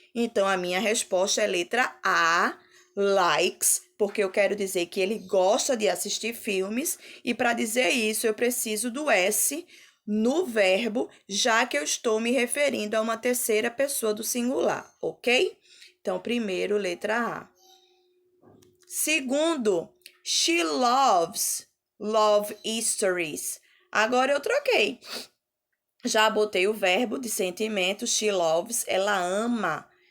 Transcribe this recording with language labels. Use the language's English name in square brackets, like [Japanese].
[Portuguese] Então, a minha resposta é letra A, likes, porque eu quero dizer que ele gosta de assistir filmes, e para dizer isso, eu preciso do S no verbo, já que eu estou me referindo a uma terceira pessoa do singular, ok? Então, primeiro, letra A. Segundo, [English] she loves love stories. [Portuguese] Agora eu troquei. Já botei o verbo de sentimento, [English] she loves, [Portuguese] ela ama.